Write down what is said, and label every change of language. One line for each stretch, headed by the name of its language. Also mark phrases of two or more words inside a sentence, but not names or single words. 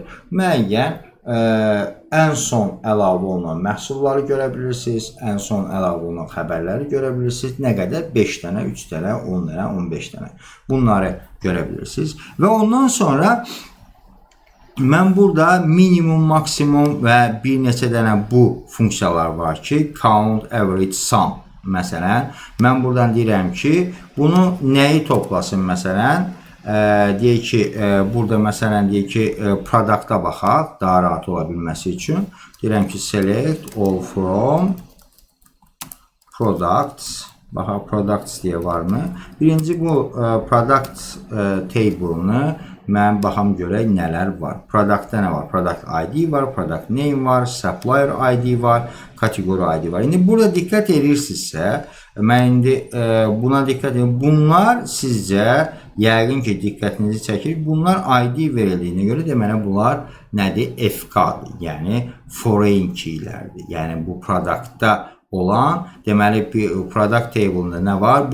Azerbaijani: Müəyyən, ən son əlavə olunan məhsulları görə bilirsiniz, ən son əlavə olunan xəbərləri görə bilirsiniz. Nə qədər? 5 dənə, 3 dənə, 10 dənə, 15 dənə. Bunları görə bilirsiniz. Və ondan sonra mən burada minimum, maksimum və bir neçə dənə bu funksiyalar var ki,
English: count, average, sum.
Azerbaijani: Məsələn, mən buradan deyirəm ki, bunu nəyi toplasın məsələn? Deyək ki, burada məsələn deyək ki, product'a baxaq, daha rahat ola bilməsi üçün. Deyirəm ki,
English: select all from products.
Azerbaijani: Baxaq, products deyə varmı? Birinci bu
English: product table-ını
Azerbaijani: mən baxam görək nələr var. Productda nə var?
English: Product ID
Azerbaijani: var,
English: product name
Azerbaijani: var,
English: supplier ID
Azerbaijani: var, kategori ID var. İndi burada diqqət edirsinizsə, mən indi buna diqqət edirəm. Bunlar sizcə, yəqin ki, diqqətinizi çəkir. Bunlar ID verildiyinə görə deməli bunlar nədir? FK-dır. Yəni,
English: foreign keylərdir.
Azerbaijani: Yəni, bu productda olan, deməli,
English: product table-ında
Azerbaijani: nə var?